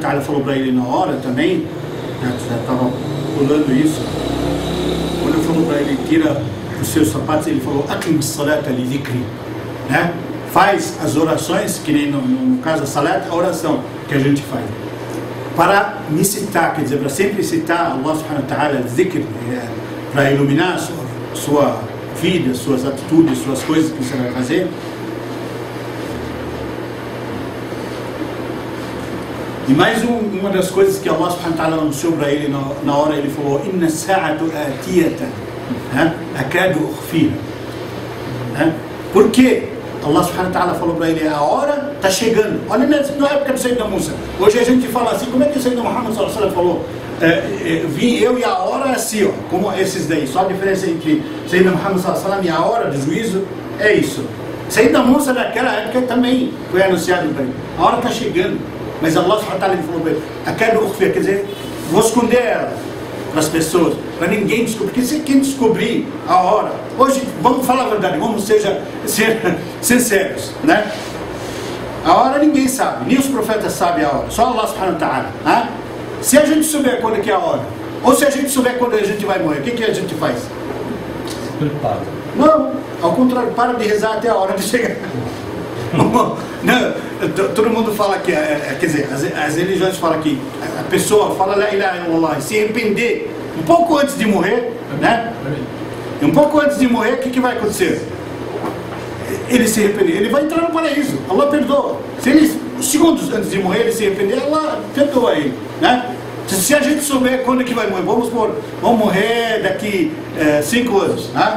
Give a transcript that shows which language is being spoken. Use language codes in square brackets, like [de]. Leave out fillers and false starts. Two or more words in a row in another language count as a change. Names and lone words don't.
[pt] ta'ala falou para ele na hora também, já estava pulando isso, quando ele falou para ele, tira os seus sapatos, ele falou, [ar] أقم الصلاة لذكري, [pt] né? Faz as orações, que nem no caso da salat, a oração que a gente faz, para me citar, quer dizer, para sempre citar [ar] الله سبحانه وتعالى, [pt] dhikr, para iluminar sua vida, suas atitudes, suas coisas que você vai fazer. E mais uma das coisas que [ar] الله سبحانه وتعالى [pt] anunciou para ele na hora, ele falou, [ar] إن الساعة آتية أكاد أخفيها. [pt] Por quê? [ar] الله سبحانه وتعالى [pt] falou para ele, a hora está chegando. Olha na época do [ar] سيدنا موسى. [pt] Hoje a gente fala assim, como é que o [ar] سيدنا محمد صلى الله عليه وسلم [pt] falou? Vim eu e a hora é assim, ó, como esses daí. Só a diferença entre [ar] سيدنا محمد صلى الله عليه وسلم [pt] e a hora do juízo é isso. [ar] سيدنا موسى [pt] naquela época também foi anunciado para ele. A hora está chegando. Mas [ar] الله سبحانه وتعالى [pt] falou para ele, quer dizer, vou esconder ela para as pessoas, para ninguém descobrir, porque se quem descobrir a hora, hoje, vamos falar a verdade, vamos ser sinceros, né? A hora ninguém sabe, nem os profetas sabem a hora, só [ar] الله سبحانه وتعالى, [pt] né? Se a gente souber quando é que é a hora, ou se a gente souber quando a gente vai morrer, o que a gente faz? Se prepara. Não, ao contrário, para de rezar até a hora de chegar. Não, todo mundo fala que, quer dizer, as religiões falam que a pessoa fala [ar] لا إله إلا الله, [pt] se arrepender um pouco antes de morrer, né? Um pouco antes de morrer, o que vai acontecer? Ele se arrepender, ele vai entrar no paraíso, Allah perdoa. Se ele, segundos antes de morrer, ele se arrepender, Allah perdoa ele, né? Se a gente souber quando é que vai morrer, vamos morrer daqui 5 anos, né?